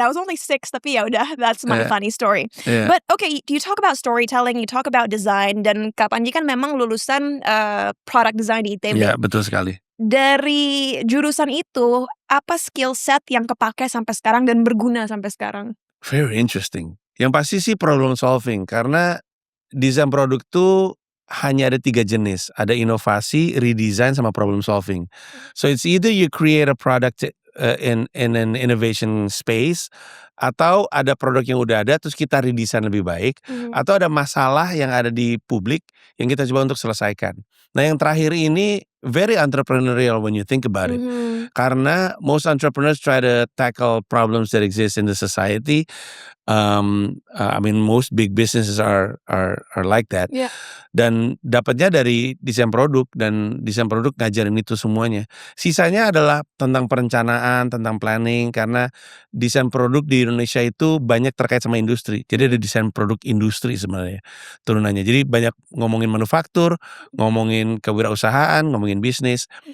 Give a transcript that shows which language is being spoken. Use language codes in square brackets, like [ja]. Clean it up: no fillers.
[en] I was only 6 [id] tapi ya udah, [en] that's my funny story. Yeah. But okay, you talk about storytelling, you talk about design, [id] dan Kak Panji kan memang lulusan product design di ITB. Iya, betul sekali. Dari jurusan itu, apa skill set yang kepake sampai sekarang dan berguna sampai sekarang? [en] Very interesting. [id] Yang pasti sih problem solving. Karena desain produk tuh hanya ada 3 jenis. Ada inovasi, redesign, sama problem solving. [en] So it's either you create a product in an innovation space, [id] atau ada produk yang udah ada terus kita redesign lebih baik, atau ada masalah yang ada di publik yang kita coba untuk selesaikan. Nah yang terakhir ini [en] very entrepreneurial when you think about it. Karena most entrepreneurs try to tackle problems that exist in the society. I mean most big businesses are like that. Yeah. [id] Dan dapatnya dari desain produk, dan desain produk ngajarin itu semuanya. Sisanya adalah tentang perencanaan, tentang planning, karena desain produk di Indonesia itu banyak terkait sama industri. Jadi ada desain produk industri sebenarnya turunannya. Jadi banyak ngomongin manufaktur, ngomongin kewirausahaan, ngomongin bisnis.